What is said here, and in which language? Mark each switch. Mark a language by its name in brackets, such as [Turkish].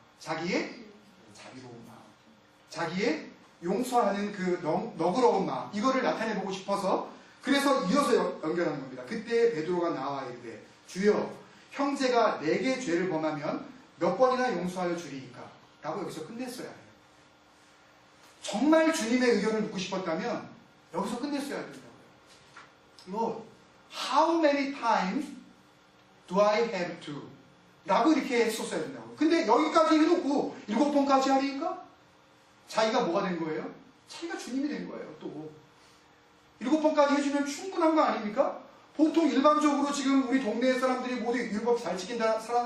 [Korean] 자기의 자비로운 마음, 자기의 용서하는 그 너그러운 마음, 이거를 나타내보고 싶어서, 그래서 이어서 연결하는 겁니다. 그때 베드로가 나와 이르되, 주여, 형제가 내게 죄를 범하면 몇 번이나 용서하여 주리이까? 라고 여기서 끝냈어야 해요. 정말 주님의 의견을 묻고 싶었다면 여기서 끝냈어야 된다고요. [English] Lord, how many times do I have to? [Korean] 라고 이렇게 했었어야 된다고요. 근데 여기까지 해놓고 7번까지 하리니까 자기가 뭐가 된 거예요? 자기가 주님이 된 거예요. 또 7번까지 해주면 충분한 거 아닙니까? 보통 일반적으로 지금 우리 동네 사람들이 모두 율법 잘 지킨다